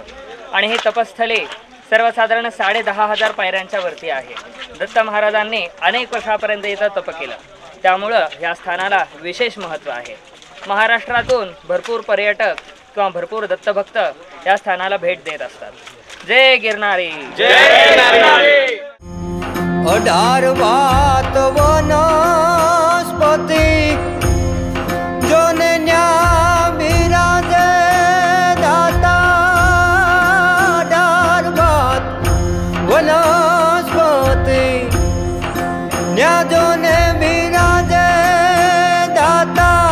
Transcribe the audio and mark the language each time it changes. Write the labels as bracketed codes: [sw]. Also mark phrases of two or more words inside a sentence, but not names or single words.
[mr] आणि ही तपस्थली सर्वसाधारण 10,500 पायऱ्यांच्या वरती आहे. दत्त महाराजांनी अनेक वर्षापर्यंत इथं तप केलं, त्यामुळं या स्थानाला विशेष महत्त्व आहे. महाराष्ट्रातून भरपूर पर्यटक किंवा भरपूर दत्तभक्त या स्थानाला भेट देत असतात. जय गिरनारी जय गिरनारी. [gu] 18 વાત વનસ્પતિ જોને ન્યા બિરાજે દાતા. 18 વાત વનસ્પતિ ન્યા જોને બિરાજે દાતા.